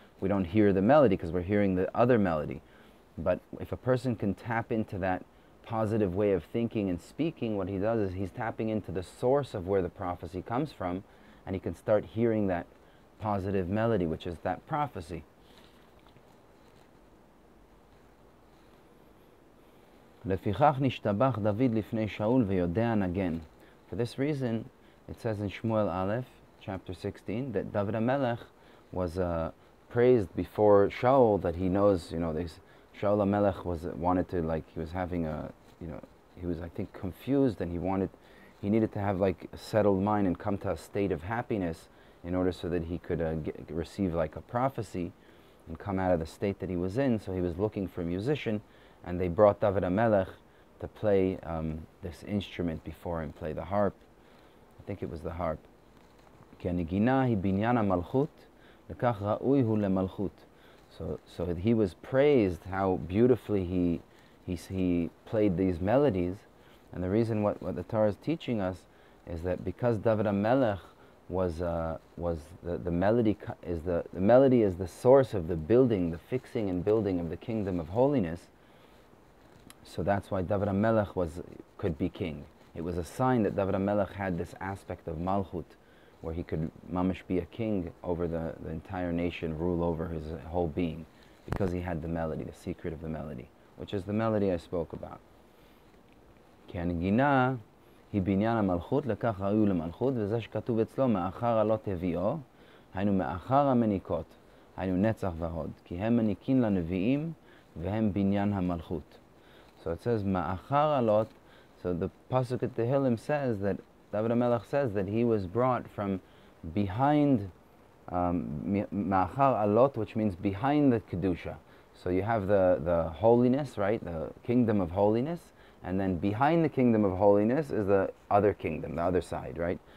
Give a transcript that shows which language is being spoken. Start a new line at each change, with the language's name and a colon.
English: We don't hear the melody because we're hearing the other melody. But if a person can tap into that positive way of thinking and speaking, what he does is he's tapping into the source of where the prophecy comes from, and he can start hearing that positive melody, which is that prophecy.
Hebrew: לפיכך נשתבח דוד לפני שאול ויודע נגן.
English: For this reason, it says in Shmuel Aleph, chapter 16, that David HaMelech was praised before Shaul, that he knows, Shaul HaMelech wanted to, he was having he was, I think, confused, and he needed to have a settled mind and come to a state of happiness in order so that he could receive a prophecy and come out of the state that he was in. So he was looking for a musician, and they brought David HaMelech to play this instrument before him, play the harp. I think it was the harp.
Hebrew: כי הנגינה היא בניין המלכות, לכך ראוי הוא למלכות.
English: So he was praised how beautifully he played these melodies, and the reason what the Torah is teaching us is that because David HaMelech was the melody is the source of the building, the fixing and building of the kingdom of holiness. So that's why David HaMelech could be king. It was a sign that David HaMelech had this aspect of Malchut, where he could mamish be a king over the entire nation, rule over his whole being, because he had the melody, the secret of the melody, which is the melody I spoke about.
Hebrew: כי הנגינה היא בניין המלכות, לכך ראוי למלכות, וזה שכתוב אצלו, מאחר עלות הביאו, היינו מאחר המניקות, היינו נצח והוד, כי הם מניקים לנביאים, והם בניין המלכות.
English: So it says, Ma'achar alot. So the Pasuk at Tehillim says that, David HaMelech says that he was brought from behind, Ma'achar alot, which means behind the Kedusha. So you have the holiness, right, the kingdom of holiness, and then behind the kingdom of holiness is the other kingdom, the other side, right?